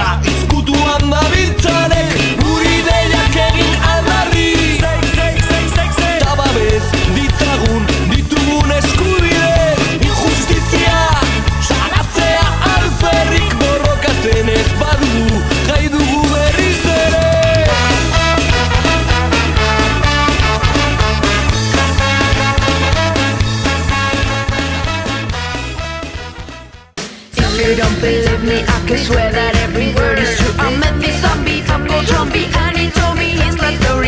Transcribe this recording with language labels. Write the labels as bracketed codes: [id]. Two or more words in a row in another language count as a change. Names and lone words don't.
[eu] izkutuan dabiltzanek, guri deiak egin aldarri, eta babez ditzagun ditugun eskubidez, injustizia salatzea alferrik borrokatzen ez badugu, jai dugu berriz ere. [en] You don't believe me, I can swear that every word is true. I met this zombie, I'm called Zombie, and he told me his life story.